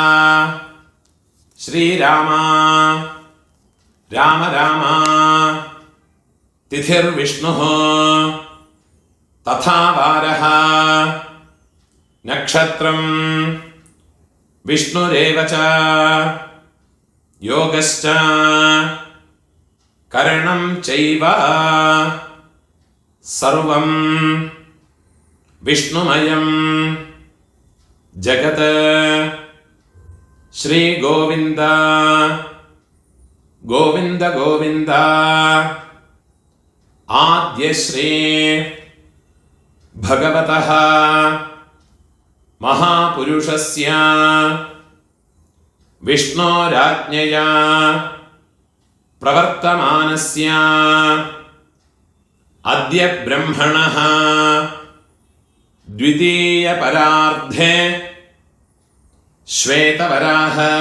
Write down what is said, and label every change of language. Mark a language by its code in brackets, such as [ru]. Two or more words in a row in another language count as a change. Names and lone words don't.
[sa] श्रीराम राम राम तिथिर्विष्णुः तथा वारः नक्षत्रं विष्णुरेव च योगश्च करणं चैव सर्वं विष्णुमयं जगत् श्री गोविन्द गोविन्द गोविन्द आद्यश्री भगवतः महापुरुषस्य विष्णोराज्ञया प्रवर्तमानस्य अद्य ब्रह्मणः द्वितीय परार्धे श्वेतवराह